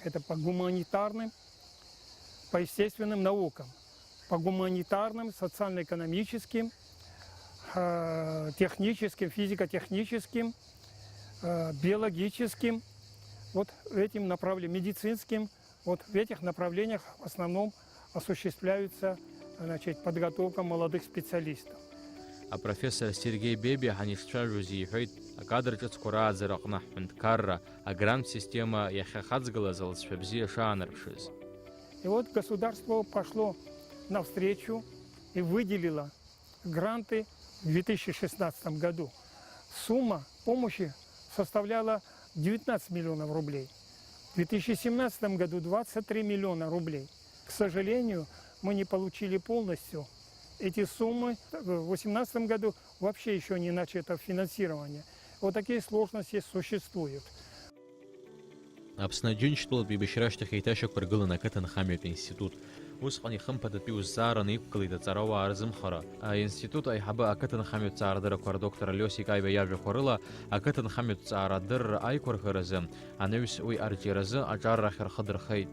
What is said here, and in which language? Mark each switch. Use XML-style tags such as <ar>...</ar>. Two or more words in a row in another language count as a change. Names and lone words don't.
<ru>Это по гуманитарным, по естественным наукам, по гуманитарным, социально-экономическим, техническим, физико-техническим, биологическим, вот этим направлениям, медицинским, вот в этих направлениях в основном осуществляется, значит, подготовка молодых специалистов.</ru> <ab>Профессор Сергей Бебиа ҳанишцәажәоз иҳәоит, акадр ҿыцқәа рааӡара аҟны ҳҳәынҭқарра, агрант система иахьахаҵгылаз алҵшәа бзиа шаанарԥшыз.</ab> <ru>И вот государство пошло навстречу и выделило гранты в 2016 году. Сумма помощи составляла 19 миллионов рублей. В 2017 году 23 миллиона рублей. К сожалению, мы не получили полностью эти суммы. В 2018 году вообще еще не начато финансирование. Вот такие сложности существуют.</ru> <ab>Аԥсны Аџьынџьтәылатәи еибашьрашьҭахь еиҭашьақәа ргылан ақыҭанхамҩатә институт. Усҟан ихымԥадатәи узҵаараны иқәгылеит аҵарауаа рзымхара. Аинститут аиҳабы ақыҭанхамҩатә ҵаарадыррақәа рдоктор Алиосик Аиба иажәақәа рыла ақыҭанхамҩатә ҵаарадырра аиқәырхаразы анаҩс уи арҿиаразы аҿаррахь рхы дырхеит.</ab>